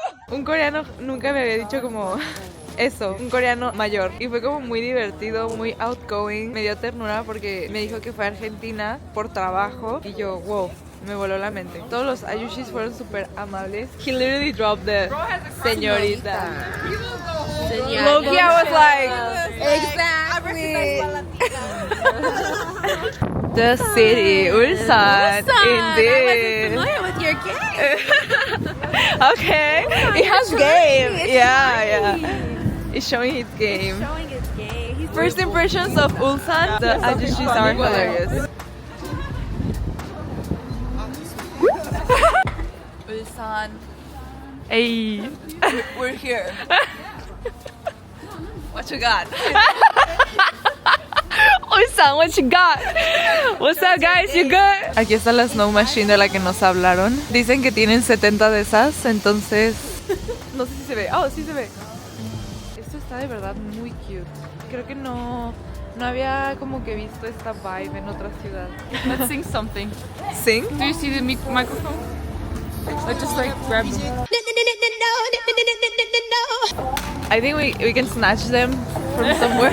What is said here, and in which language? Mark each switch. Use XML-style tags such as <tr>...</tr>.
<es>Un coreano nunca me había dicho como eso, un coreano mayor. Y fue como muy divertido, muy outgoing. Me dio ternura porque me dijo que fue a Argentina por trabajo. Y yo, wow, me voló la mente. Todos los ayushis fueron súper amables.</es> <en>He literally dropped the señorita. Loki, I was like, exactly. The city, Ulsan, indeed. I wasn't familiar with your game. Okay, it has game. Yeah. It's showing its game. Showing his game. First impressions of Ulsan, the ayushis are hilarious. Ulsan. Hey. We're here. What you got? Ulsan, what you got? What's up, guys? You good?</en> <es>Aquí está la snow machine de la que nos hablaron. Dicen que tienen 70 de esas, entonces... No sé si se ve. Oh, sí se ve. Esto está de verdad muy cute. Creo que no había como que visto esta vibe en otra ciudad.</es> <en>Let's sing something. ¿Sing? Do you see the microphone? Or just like grab them. I think we can snatch them from somewhere.</en>